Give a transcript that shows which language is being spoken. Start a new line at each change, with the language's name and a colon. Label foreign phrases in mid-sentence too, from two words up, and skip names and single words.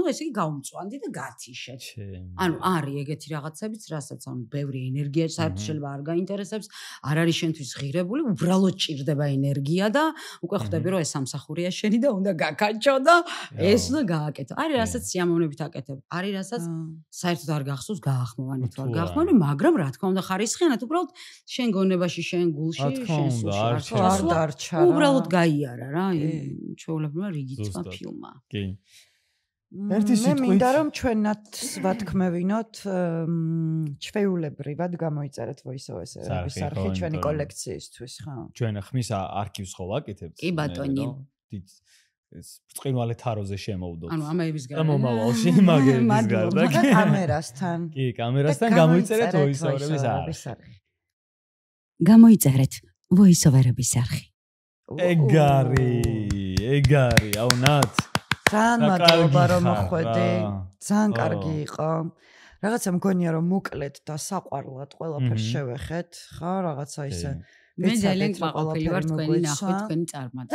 Georgian: ესე იგი გავმწვანდი და გათიშეთ ანუ არის ეგეთი რაღაცებიც რასაც ანუ ბევრი ენერგია საერთოდ შეიძლება არ გაინტერესებს არ არის შენთვის ღირებული უბრალოდ ჭირდება ენერგია და უკვე ხვდები რომ ეს სამსახურია შენი და უნდა გაკაჩო და ეს უნდა გააკეთო არის რასაც სიამოვნებით აკეთებ არის რასაც საერთოდ არ გახსოვს გაახმოვანეთ ვარ გაახმოვანე მაგრამ რა თქმა უნდა ხარისხიანად უბრალოდ შენ გონებაში შენ გულში შენ სულში არ დარჩა უბრალოდ გაიარა რა ჩვეულებრივად რიგიწვა ფილმა კი ერთი სიტყვით მე მინდა რომ ჩვენაც ვათქმევინოთ ჩვეულებრივად გამოიწერეთ voice-over-ების არხი ჩვენი კოლექციისთვის ხო ჩვენ ხმის არქივს ხო ვაკეთებთ კი ბატონი ეს ბრწყინვალე თაროზე შემოვდოთ ანუ ამაების გარდა მომავალში მაგების გარდა კამერასთან კი კამერასთან გამოიწერეთ voice-over-ების არხი გამოიწერეთ voice-over-ების არხი ეგარი აუნათ ძალიან მადლობა რომ მოხვედი ძალიან კარგი იყო რაღაცა მგონია რომ მოკლედ და საყვარლად ყველაფერს შევეხეთ ხო რაღაცა ისე მე ძალიან გმაყოფილი ვარ თქვენი ნახვით თქვენი წარმატება